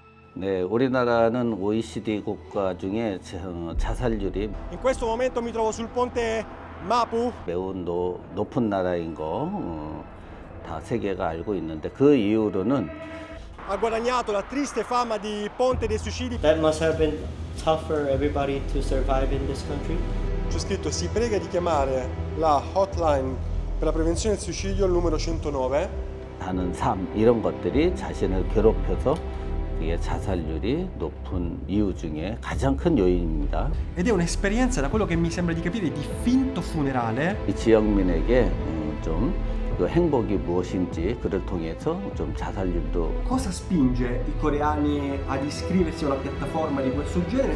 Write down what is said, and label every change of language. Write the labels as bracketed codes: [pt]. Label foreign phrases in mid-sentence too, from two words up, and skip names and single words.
[ko] 네, 우리나라는 OECD 국가 중에 자살률이 [it] In questo momento mi trovo sul ponte Mapu. [ko] 매우 높은 나라인 거 다 세계가 알고 있는데 그 이후로는 [it] Ha guadagnato la triste fama di ponte dei suicidi. [en] That must have been tough for everybody to survive in this country. [it] C'è scritto: si prega di chiamare la hotline per la prevenzione del suicidio, il numero 109. [ko] 사는 삶 이런 것들이 자신을 괴롭혀서 그게 자살률이 높은 이유 중에 가장 큰 요인입니다. [it] Ed è un'esperienza, da quello che mi sembra di capire, di finto funerale. [ko] 이 지역민에게 좀 그 행복이 무엇인지 그를 통해서 좀 자살률도 [it] Cosa spinge i coreani ad iscriversi a una piattaforma di questo genere?